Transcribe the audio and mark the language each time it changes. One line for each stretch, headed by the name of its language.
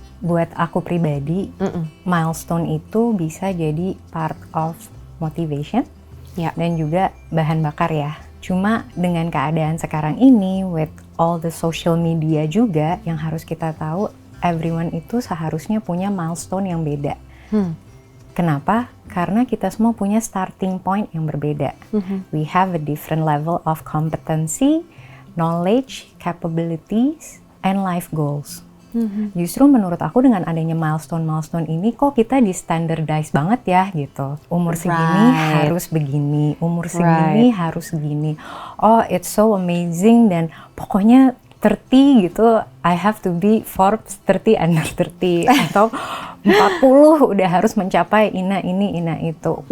Indonesian: Buat aku pribadi, milestone itu bisa jadi
English: part of motivation
Indonesian: dan juga bahan bakar ya. Cuma dengan keadaan sekarang ini,
English: with all the social media
Indonesian: juga, yang harus kita tahu, everyone itu seharusnya punya milestone yang beda. Kenapa? Karena kita semua punya starting point yang berbeda.
English: We have a different level of competency, knowledge, capabilities, and life goals.
Indonesian: Justru menurut aku dengan adanya milestone ini kok kita di standardize banget ya gitu. Umur segini harus begini, umur segini harus segini.
English: Oh, it's so amazing,
Indonesian: dan pokoknya 30 gitu,
English: I have to be Forbes 30 under 30
Indonesian: atau 40 udah harus mencapai ina itu.